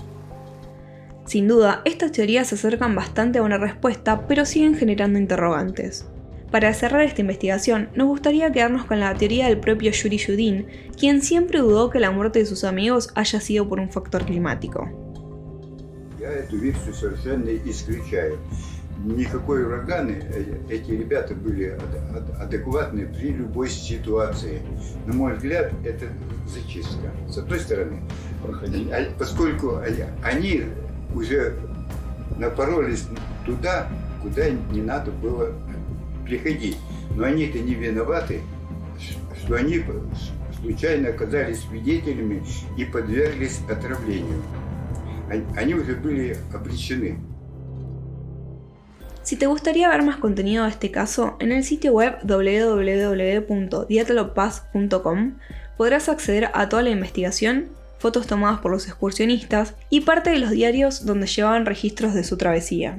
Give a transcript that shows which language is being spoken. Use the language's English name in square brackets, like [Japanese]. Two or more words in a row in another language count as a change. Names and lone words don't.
[Spanish] Sin duda, estas teorías se acercan bastante a una respuesta, pero siguen generando interrogantes. Para cerrar esta investigación, nos gustaría quedarnos con la teoría del propio Yuri Yudin, quien siempre dudó que la muerte de sus amigos haya sido por un factor climático. [Russian] Я эту версию совершенно исключаю. Никакой ураганы, эти ребята были адекватны при любой ситуации. На мой взгляд, это зачистка. С одной стороны, поскольку они уже напоролись туда, куда не надо было приходить. Но они-то не виноваты, что они случайно оказались свидетелями и подверглись отравлению. Они уже были обречены. [Spanish] Si te gustaría ver más contenido de este caso, en el sitio web www.diatlovpass.com podrás acceder a toda la investigación, fotos tomadas por los excursionistas y parte de los diarios donde llevaban registros de su travesía.